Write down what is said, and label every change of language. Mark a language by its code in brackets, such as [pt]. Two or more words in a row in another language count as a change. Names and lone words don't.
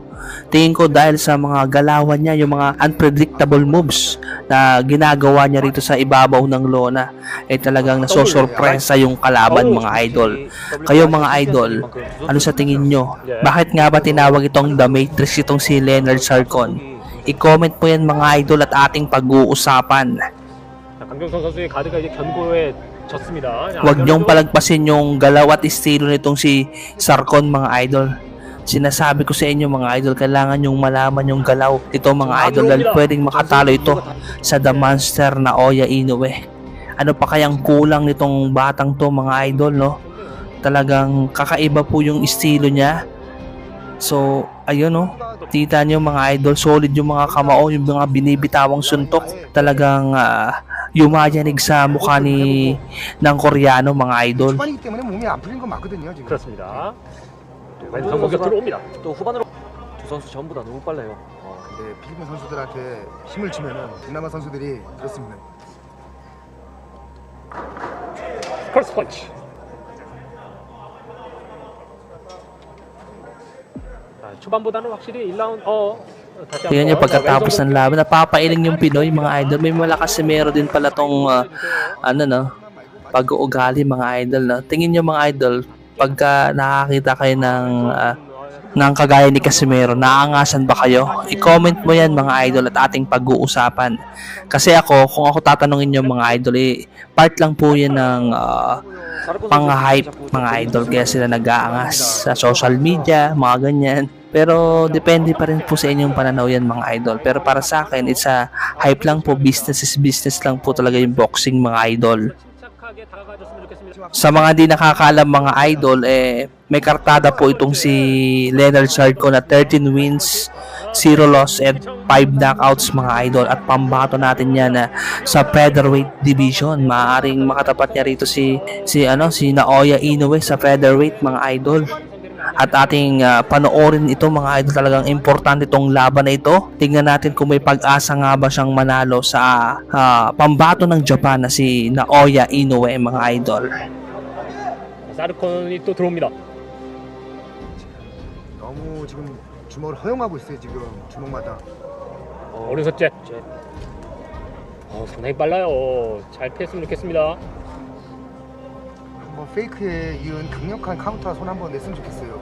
[tl] Tingin ko dahil sa mga galawan niya, yung mga [en] unpredictable moves [tl] na ginagawa niya rito sa ibabaw ng lona, ay talagang nasosorpresa yung kalaban mga idol. Kayo mga idol, ano sa tingin nyo? Bakit nga ba tinawag itong The Matrix itong si Leonard Sarcon? I-comment po yan mga idol at ating pag-uusapan. [ko] 강경선 선수의 가드가 이제 견고해 졌습니다. [tl] Huwag niyong palagpasin yung galaw at estilo nitong si Sarcon mga idol. Sinasabi ko sa inyo mga idol, kailangan yung malaman yung galaw ito mga idol dahil pwedeng makatalo ito sa The Monster Naoya Inoue. Ano pa kayang kulang nitong batang to mga idol, no? Talagang kakaiba po yung estilo niya. So ayun, no? Tita nyo mga idol, solid yung mga kamao, yung mga binibitawang suntok. Talagang yumayanig sa mukha ng Koreano mga idol. [ko] 초반이기 때문에 몸이 안 풀린 건 맞거든요 지금. 그렇습니다. 왼손 공격 들어옵니다. 또 후반으로 두 선수 전부 다 너무 빨라요. 근데 필리핀 선수들한테 힘을 주면은 동남아 선수들이 그렇습니다. 크로스 펀치. 초반보다는 확실히 1라운드 다시 [tl] Tingnan nyo [ko] 한번 [tl] pagkatapos ng laban, napapailing yung Pinoy mga idol. May malakas si Mero din pala tong pag-uugali mga idol, no? Tingin nyo mga idol, pagka nakakita kayo ng kagaya ni Casimero, naangasan ba kayo? I-comment mo yan mga idol at ating pag-uusapan. Kasi ako, kung ako tatanungin nyo mga idol, part lang po yan ng pang-hype mga idol, kaya sila nag-aangas sa [en] social media, [tl] mga ganyan. Pero depende pa rin po sa inyong pananaw yan mga idol. Pero para sa akin, [en] it's a hype [tl] lang po, [en] business is business [tl] lang po talaga yung boxing mga idol. Sa mga di nakakaalam mga idol, may kartada po itong si Leonard Sarcon na [en] 13 wins, 0 loss and 5 knockouts [tl] mga idol. At pambato natin yan sa [en] featherweight division. [tl] Maaaring makatapat niya rito si Naoya Inoue sa featherweight mga idol. At ating panoorin ito mga idol, talagang importante itong laban na ito. Tingnan natin kung may pag-asa nga ba siyang manalo sa pambato ng Japan na si Naoya Inoue mga idol. [ko] 사르콘이 또 들어옵니다. 너무 지금 주먹을 허용하고 있어요 지금 주먹마다. 오른손 잽. 상당히 빨라요. 잘 피했으면 좋겠습니다. 한번 페이크에 이은 강력한 카운터 손 한번 냈으면 좋겠어요.